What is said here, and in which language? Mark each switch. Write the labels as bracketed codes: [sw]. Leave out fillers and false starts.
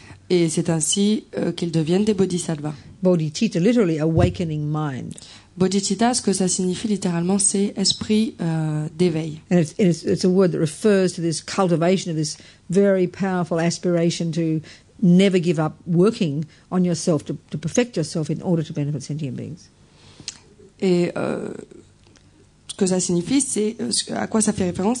[fr] Et c'est ainsi qu'ils deviennent des bodhisattvas. [en] Bodhicitta, literally awakening mind. [fr] Bodhicitta, ce que ça signifie littéralement, c'est esprit d'éveil. [en] And it's a word that refers to this cultivation of this very powerful aspiration to never give up working on yourself, to perfect yourself in order to benefit sentient beings. [fr] Et ce que ça signifie, c'est à quoi ça fait référence.